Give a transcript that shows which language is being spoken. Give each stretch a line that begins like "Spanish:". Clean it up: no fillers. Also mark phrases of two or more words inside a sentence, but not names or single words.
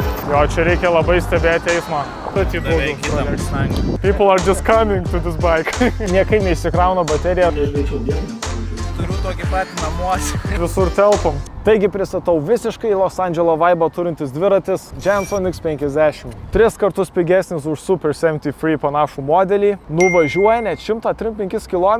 Lithuanian: Jo, čia reikia labai stebėti eismą.
English: People are just coming to this bike.
Lithuanian: Niekai neįsikrauna bateriją. Turiu tokį patį namuose. Visur telpam. Taigi pristatau visiškai Los Andželo vaibą turintis dviratis Jenson X50. 3 kartus pigesnis už Super 73 panašų modelį. Nuvažiuoja net 135 km.